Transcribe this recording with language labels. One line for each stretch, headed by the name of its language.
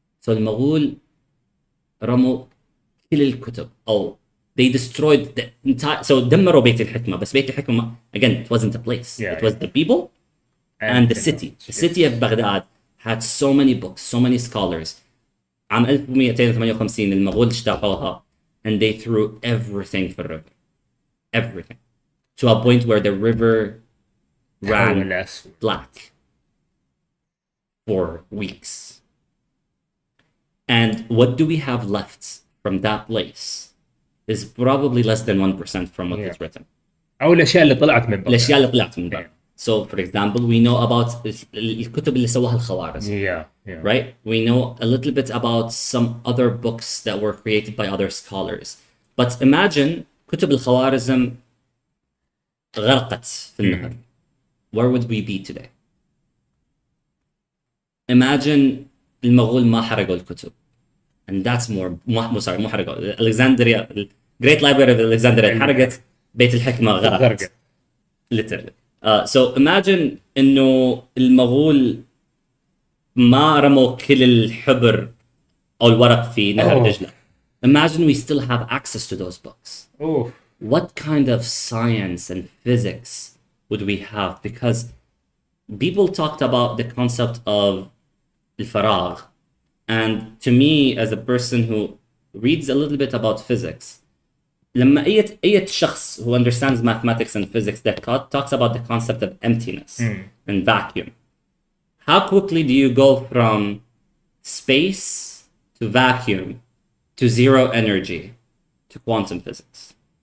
Arabic: So المغول رموا كل الكتب.
English: Oh, they destroyed the entire...
Arabic: So دمروا بيت الحكمة.
English: بس بيت الحكمة, again, it wasn't a place. It was the people and the city. The city of Baghdad had so many books, so many scholars.
Arabic: عام 1258 المغول اجتاحوها
English: and they threw everything for the river. Everything. To a point where the river ran black for weeks. And what do we have left from that place is probably less than 1% from what was written.
Arabic: أو الأشياء اللي طلعت من بغداد.
English: So for example, we know about
Arabic: الكتب اللي سواها الخوارزم.
English: Right? We know a little bit about some other books that were created by other scholars. But imagine
Arabic: كتب الخوارزم غرقت في النهر.
English: Where would we be today?
Arabic: Imagine المغول ما حرقوا الكتب.
English: And that's
Arabic: مو حرقوا.
English: Alexandria, Great Library of Alexandria حرقت,
Arabic: بيت الحكمة غرقت.
English: Literally. So imagine
Arabic: إنه المغول ما رموا كل الحبر أو الورق في نهر دجلة.
English: Imagine we still have access to those books. Oh. What kind of science and physics would we have? Because people talked about the concept of الفراغ. And to me, as a person who reads a little bit about physics,
Arabic: لما أي شخص
English: who understands mathematics and physics that talks about the concept of emptiness and vacuum, how quickly do you go from space to vacuum to zero energy to quantum physics?